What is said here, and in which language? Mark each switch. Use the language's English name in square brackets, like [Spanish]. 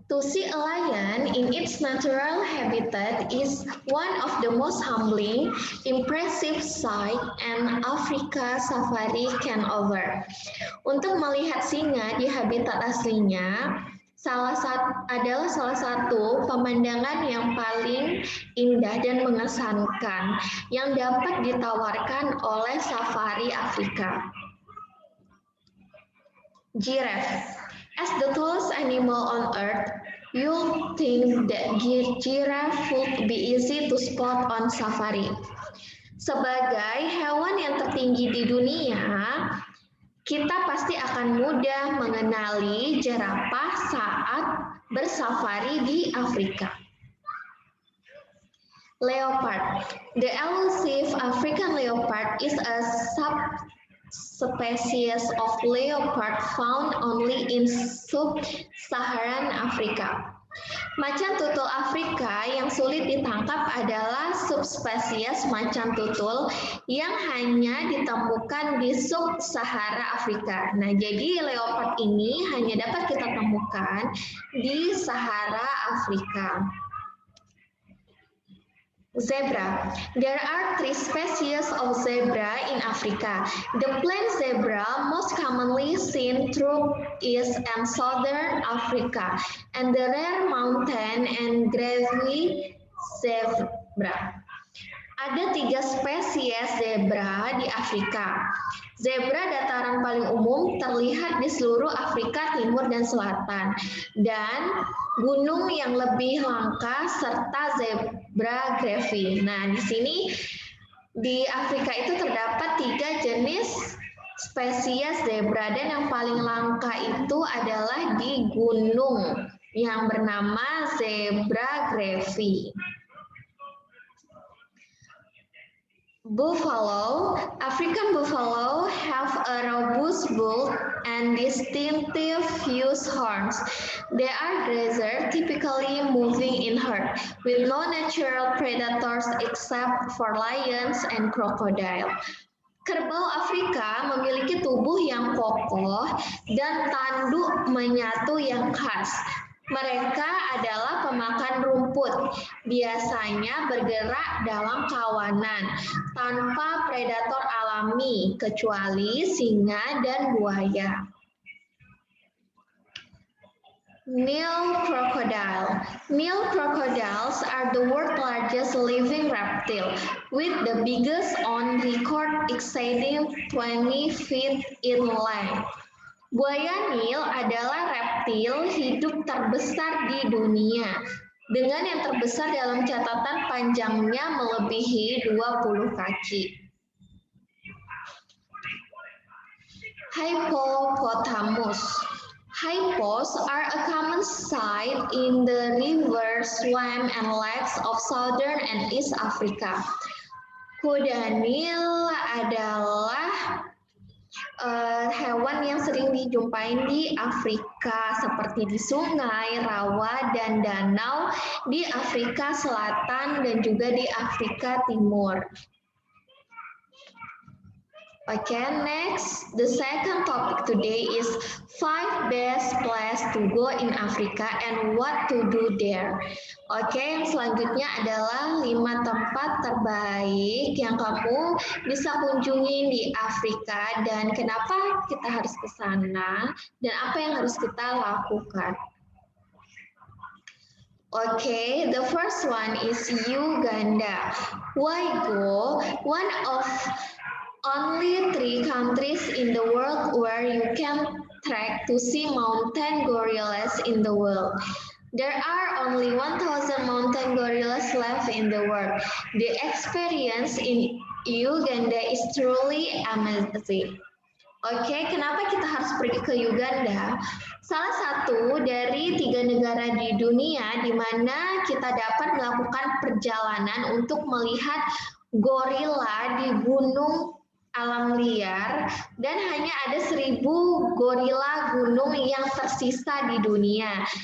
[English] To see a lion in its natural habitat is one of the most humbling, impressive sight an Africa safari can offer. [Indonesian] Untuk melihat singa di habitat aslinya adalah salah satu pemandangan yang paling indah dan mengesankan yang dapat ditawarkan oleh safari Afrika. [English] Giraffe. As the tallest animal on earth, you'll think that giraffe would be easy to spot on safari. [Indonesian] Sebagai hewan yang tertinggi di dunia, kita pasti akan mudah mengenali jerapah saat bersafari di Afrika. [English] Leopard. The elusive African leopard is a subspecies of leopard found only in sub-Saharan Africa. [Indonesian] Macan tutul Afrika yang sulit ditangkap adalah subspesies macan tutul yang hanya ditemukan di sub-Sahara Afrika. Nah, jadi leopard ini hanya dapat kita temukan di Sahara Afrika. [English] Zebra. There are 3 species of zebra in Africa. The plain zebra, most commonly seen through East and Southern Africa, and the rare mountain and grizzly zebra. [Indonesian] Ada 3 spesies zebra di Afrika. Zebra dataran paling umum terlihat di seluruh Afrika Timur dan Selatan, dan gunung yang lebih langka serta zebra grizzly. Nah, di sini di Afrika itu terdapat 3 jenis spesies zebra, dan yang paling langka itu adalah di gunung yang bernama zebra grizzly. [English] Buffalo. African buffalo have a robust build and distinctive fused horns. They are grazers, typically moving in herd, with no natural predators except for lions and crocodile. [Indonesian] Kerbau Afrika memiliki tubuh yang kokoh dan tanduk menyatu yang khas. Mereka adalah pemakan rumput, biasanya bergerak dalam kawanan, tanpa predator alami, kecuali singa dan buaya. [English] Nile crocodile. Nile crocodiles are the world's largest living reptile, with the biggest on record exceeding 20 feet in length. [Indonesian] Buaya Nil adalah reptil hidup terbesar di dunia, dengan yang terbesar dalam catatan panjangnya melebihi 20 kaki. [English] Hippopotamus. Hippos are a common sight in the rivers, swamps, and lakes of southern and East Africa. [Indonesian] Kuda Nil adalah hewan yang sering dijumpain di Afrika, seperti di sungai, rawa, dan danau di Afrika Selatan dan juga di Afrika Timur. [English] Okay, next, the second topic today is 5 best places to go in Africa and what to do there. [Indonesian] Oke, yang selanjutnya adalah 5 tempat terbaik yang kamu bisa kunjungi di Afrika dan kenapa kita harus ke sana dan apa yang harus kita lakukan. [English] Okay, the first one is Uganda. Why go? One of only 3 countries in the world where you can trek to see mountain gorillas in the world. There are only 1,000 mountain gorillas left in the world. The experience in Uganda is truly amazing. [Indonesian] Oke, kenapa kita harus pergi ke Uganda? Salah satu dari 3 negara di dunia di mana kita dapat melakukan perjalanan untuk melihat gorila di gunung alam liar dan hanya ada 1.000 gorila gunung yang tersisa di dunia.